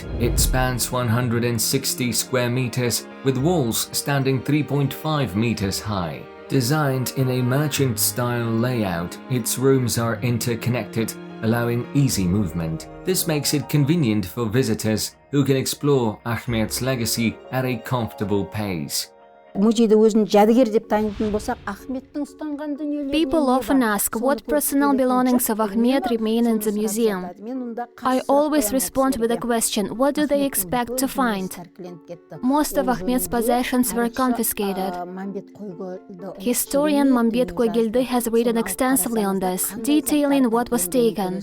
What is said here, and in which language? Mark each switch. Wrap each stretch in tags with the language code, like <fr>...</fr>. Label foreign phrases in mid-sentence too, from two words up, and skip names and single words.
<en>It spans 160 square meters, with walls standing 3.5 meters high. Designed in a merchant-style layout, its rooms are interconnected, allowing easy movement. This makes it convenient for visitors who can explore Akhmet's legacy at a comfortable pace.</en> <kk>Музейді өзін жәдігер деп танитын болсақ, Ахметтің ұстанған дүниелері.</kk> <en>People often ask what personal belongings of Akhmet remain in the museum. I always respond with a question, what do they expect to find? Most of Akhmet's possessions were confiscated. Historian Mambet Koygildy has written extensively on this, detailing what was taken.</en>